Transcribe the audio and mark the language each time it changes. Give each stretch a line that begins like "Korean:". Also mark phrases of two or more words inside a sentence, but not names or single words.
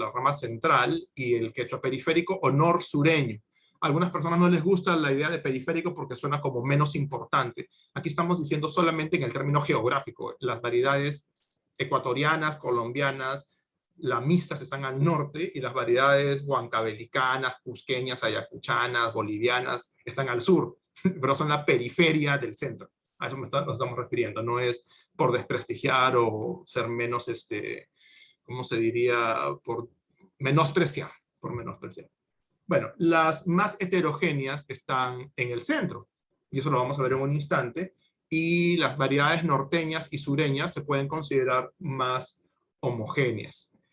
Spanish: La rama central y el quechua periférico o norsureño. A algunas personas no les gusta la idea de periférico porque suena como menos importante. Aquí estamos diciendo solamente en el término geográfico. Las variedades ecuatorianas, colombianas, las mixtas están al norte y las variedades huancavelicanas, cusqueñas, ayacuchanas, bolivianas están al sur, pero son la periferia del centro. A eso nos estamos refiriendo. No es por desprestigiar o ser menos, ¿cómo se diría? Por menospreciar, Bueno, las más heterogéneas están en el centro, y eso lo vamos a ver en un instante, y las variedades norteñas y sureñas se pueden considerar más homogéneas.